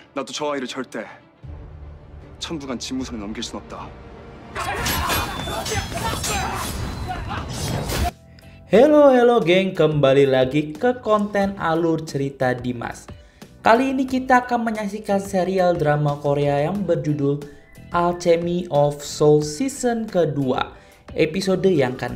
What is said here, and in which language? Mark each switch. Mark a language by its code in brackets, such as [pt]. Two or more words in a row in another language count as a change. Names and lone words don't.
[ko] 나도 저 아이를 절대 천부간 집무선에 넘길 순 없다. [id] Halo geng, kembali lagi ke konten alur cerita Dimas. Kali ini kita akan menyaksikan serial drama Korea yang berjudul Alchemy of Soul season kedua, episode yang ke-6.